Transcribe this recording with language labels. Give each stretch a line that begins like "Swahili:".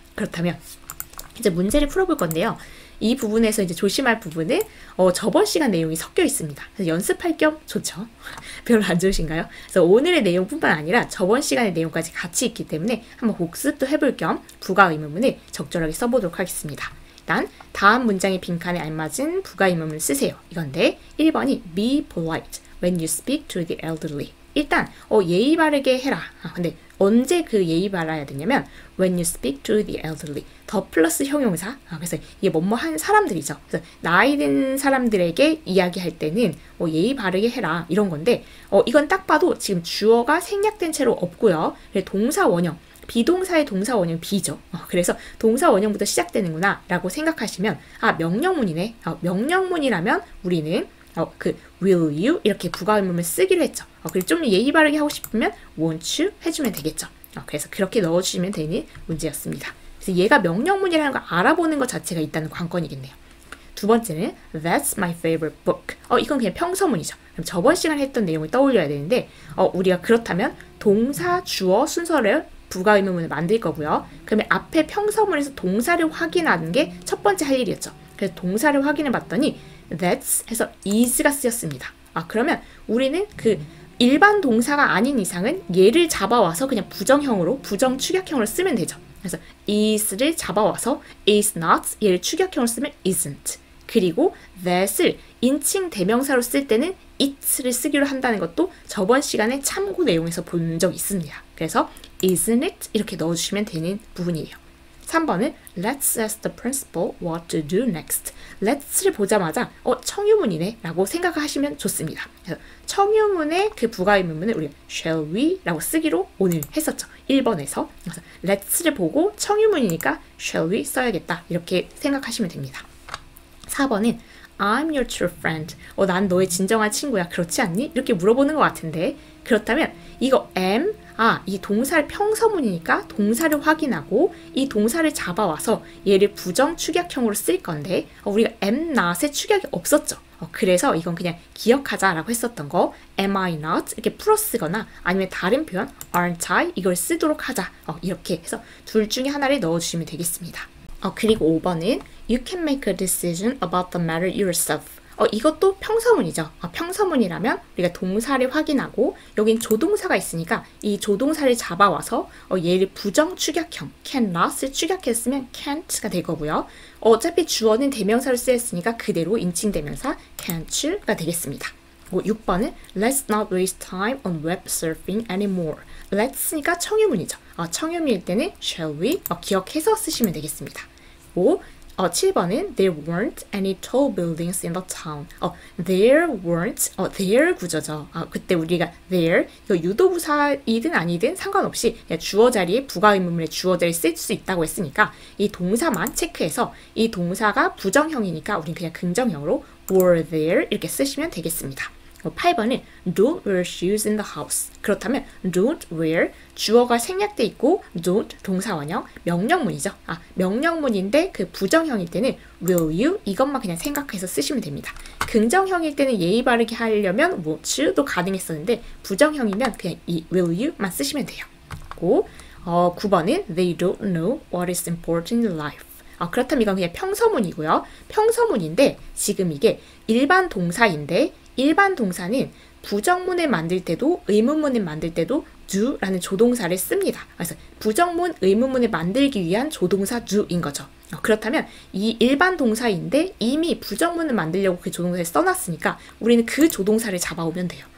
Korean: 그렇다면 이제 문제를 풀어볼 건데요. 이 부분에서 이제 조심할 부분은 저번 시간 내용이 섞여 있습니다. 그래서 연습할 겸 좋죠. 별로 안 좋으신가요? 그래서 오늘의 내용뿐만 아니라 저번 시간의 내용까지 같이 있기 때문에 한번 복습도 해볼 겸 부가의문문을 적절하게 써보도록 하겠습니다. 일단 다음 문장의 빈칸에 알맞은 부가의문문을 쓰세요. 이건데 1번이
English: be polite when you speak to the elderly.
Korean: 일단 예의 바르게 해라. 근데 언제 그 예의 바라야 되냐면
English: when you speak to the elderly
Korean: 더 플러스 형용사 그래서 이게 뭐뭐 한 사람들이죠. 그래서 나이 든 사람들에게 이야기할 때는 예의 바르게 해라 이런 건데 이건 딱 봐도 지금 주어가 생략된 채로 없고요. 동사 원형 비동사의 동사 원형 be죠. 그래서 동사 원형부터 시작되는구나 라고 생각하시면 명령문이네. 명령문이라면 우리는 will you 이렇게 부가의문문을 쓰기로 했죠. 그리고 좀 예의 바르게 하고 싶으면 won't you 해주면 되겠죠. 그래서 그렇게 넣어주시면 되는 문제였습니다. 그래서 얘가 명령문이라는 걸 알아보는 것 자체가 있다는 관건이겠네요. 두 번째는
English: That's my favorite book.
Korean: 이건 그냥 평서문이죠. 그럼 저번 시간에 했던 내용을 떠올려야 되는데 우리가 그렇다면 동사, 주어 순서를 부가의문문을 만들 거고요. 그러면 앞에 평서문에서 동사를 확인하는 게 첫 번째 할 일이었죠. 그래서 동사를 확인해 봤더니 that's 해서 is가 쓰였습니다. 그러면 우리는 그 일반 동사가 아닌 이상은 얘를 잡아와서 그냥 부정형으로 부정 축약형으로 쓰면 되죠. 그래서 is를 잡아와서 is not 얘를 축약형으로 쓰면 isn't 그리고 that을 인칭 대명사로 쓸 때는 it를 쓰기로 한다는 것도 저번 시간에 참고 내용에서 본 적 있습니다. 그래서 isn't it 이렇게 넣어주시면 되는 부분이에요. 3번은
English: Let's ask the principal what to do next.
Korean: Let's를 보자마자 청유문이네 라고 생각하시면 좋습니다. 그래서 청유문의 그 부가의문문을 우리 shall we 라고 쓰기로 오늘 했었죠. 1번에서. 그래서 Let's를 보고 청유문이니까 shall we 써야겠다 이렇게 생각하시면 됩니다. 4번은
English: I'm your true friend.
Korean: 난 너의 진정한 친구야. 그렇지 않니? 이렇게 물어보는 것 같은데 그렇다면 이거 am 이 동사를 평서문이니까 동사를 확인하고 이 동사를 잡아와서 얘를 부정 축약형으로 쓸 건데 우리가 am not의 축약이 없었죠. 그래서 이건 그냥 기억하자라고 했었던 거 am I not 이렇게 풀어 쓰거나 아니면 다른 표현 aren't I 이걸 쓰도록 하자 이렇게 해서 둘 중에 하나를 넣어주시면 되겠습니다. 그리고 5번은
English: You can make a decision about the matter yourself.
Korean: 이것도 평서문이죠. 평서문이라면 우리가 동사를 확인하고 여긴 조동사가 있으니까 이 조동사를 잡아와서 얘를 부정 축약형 cannot을 축약했으면 can't가 될 거고요. 어차피 주어는 대명사로 쓰였으니까 그대로 인칭대명사 can't가 되겠습니다. 6번은
English: Let's not waste time on web surfing anymore.
Korean: Let's니까 청유문이죠. 청유문일 때는 shall we 기억해서 쓰시면 되겠습니다. 7번은
English: There weren't any tall buildings in the town.
Korean: There weren't, there 구조죠. 그때 우리가 there, 이거 유도부사이든 아니든 상관없이 그냥 주어 자리에 부가 의문문의 주어 자리에 쓸 수 있다고 했으니까 이 동사만 체크해서 이 동사가 부정형이니까 우린 그냥 긍정형으로 were there 이렇게 쓰시면 되겠습니다. 8번은
English: Don't wear shoes in the house.
Korean: 그렇다면 don't wear 주어가 생략돼 있고 don't 동사원형 명령문이죠. 명령문인데 그 부정형일 때는 will you 이것만 그냥 생각해서 쓰시면 됩니다. 긍정형일 때는 예의 바르게 하려면 won't you도 가능했었는데 부정형이면 그냥 이 will you만 쓰시면 돼요. 9번은
English: They don't know what is important in life.
Korean: 그렇다면 이건 그냥 평서문이고요. 평서문인데 지금 이게 일반 동사인데 일반 동사는 부정문을 만들 때도 의문문을 만들 때도 do라는 조동사를 씁니다. 그래서 부정문, 의문문을 만들기 위한 조동사 do인 거죠. 그렇다면 이 일반 동사인데 이미 부정문을 만들려고 그 조동사를 써놨으니까 우리는 그 조동사를 잡아오면 돼요.